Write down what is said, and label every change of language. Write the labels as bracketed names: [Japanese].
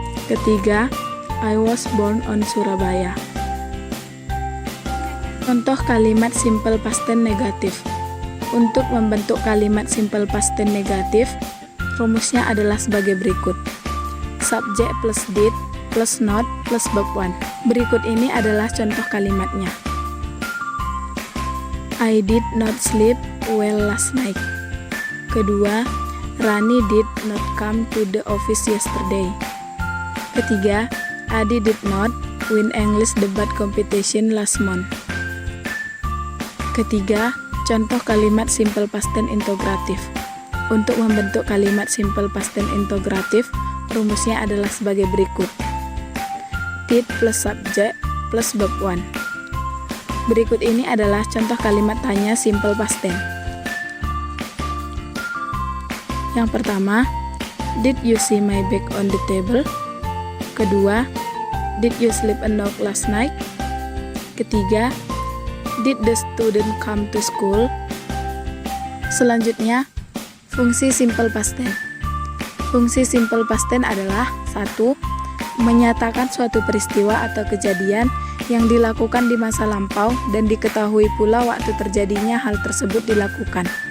[English] Ketiga, I was born on Surabaya. [Indonesian] Contoh kalimat simple past tense negatif. Untuk membentuk kalimat simple past tense negatif, rumusnya adalah sebagai berikut. [English] Subjek plus did plus not plus verb 1. [Indonesian] Berikut ini adalah contoh kalimatnya. [English] I did not sleep well last night. Kedua, Rani did not come to the office yesterday. Ketiga, Adi did not win English debate competition last month. [Indonesian] Ketiga, contoh kalimat simple past tense integratif. Untuk membentuk kalimat simple past tense integratif, rumusnya adalah sebagai berikut. [English] Did plus subjek plus verb 1. [Indonesian] Berikut ini adalah contoh kalimat tanya simple past tense. Yang pertama, [English] did you see my bag on the table? Kedua, did you sleep enough last night? Ketiga, did the student come to school? [Indonesian] Selanjutnya, fungsi simple past tense. Fungsi simple past tense adalah 1. Menyatakan suatu peristiwa atau kejadian yang dilakukan di masa lampau dan diketahui pula waktu terjadinya hal tersebut dilakukan.